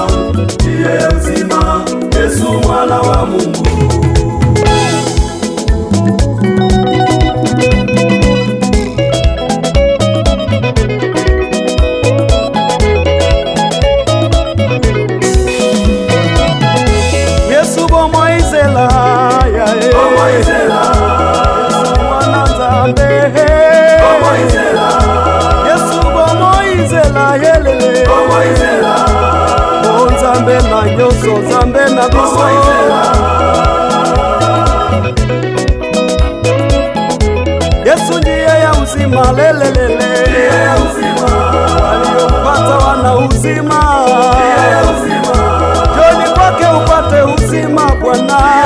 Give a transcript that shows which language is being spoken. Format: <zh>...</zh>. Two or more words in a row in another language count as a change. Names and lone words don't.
<sw>Njia ya uzima, Yesu mwana wa Mungu.</sw> <ln>Yesu bomo izela, bomo izela. Yesu mwana Nzambe bomo izela. Yesu bomo izela, yelele bomo izela. O Nzambe na nyoso, Nzambe na biso.</ln> <sw>Yesu njia ya uzima, lelelele. Njia ya uzima, waliompata wana uzima. Njia ya uzima, njoni kwake upate uzima Bwana.</sw>